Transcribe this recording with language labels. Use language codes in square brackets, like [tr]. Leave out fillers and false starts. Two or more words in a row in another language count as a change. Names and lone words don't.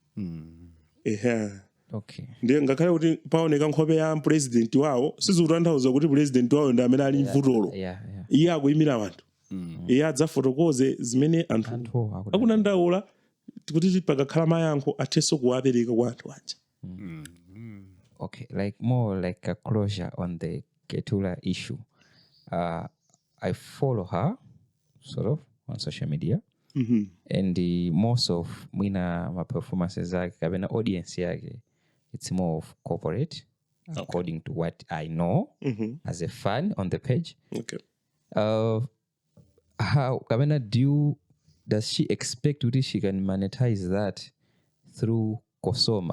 [en] okay [ny] ndiye ngakhale kuti paoneka nkhope ya president wawo sizikutanthauza kuti president wawo ndi amene ali mvutolo iye akuyimira anthu iye adzafotokoze zimene anthu akunandaula kuti pakakhala mayankho athenso kuwapereka kwa anthu aja [en] okay like more like a closure on the Keturah issue I follow her sort of on social media and most of my performances [ny] zake kapena [en] audience yake it's more of corporate according to what I know as a fan on the page how Kabena does she expect that she can monetize that through COSOMA?